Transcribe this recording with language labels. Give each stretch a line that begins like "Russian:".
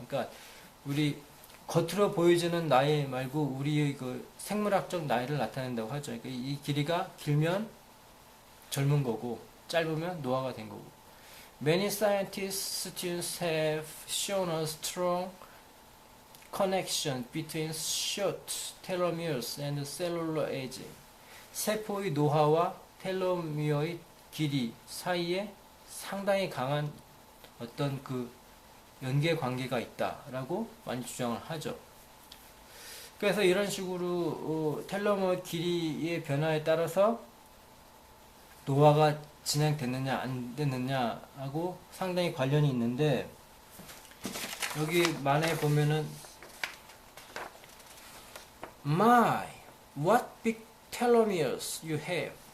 Korean: 그러니까 우리 겉으로 보여지는 나이 말고 우리의 그 생물학적 나이를 나타낸다고 하죠. 그러니까 이 길이가 길면 젊은 거고 짧으면 노화가 된 거고.
English: Many scientists students have shown a strong connection between short telomeres and cellular aging.
Korean: 세포의 노화와 텔로미어의 길이 사이에 상당히 강한 어떤 그 연계 관계가 있다라고 많이 주장을 하죠. 그래서 이런 식으로 텔로미어 길이의 변화에 따라서 노화가 진행됐느냐 안 됐느냐하고 상당히 관련이 있는데, 여기 만에 보면은
English: My, what big telomeres you have.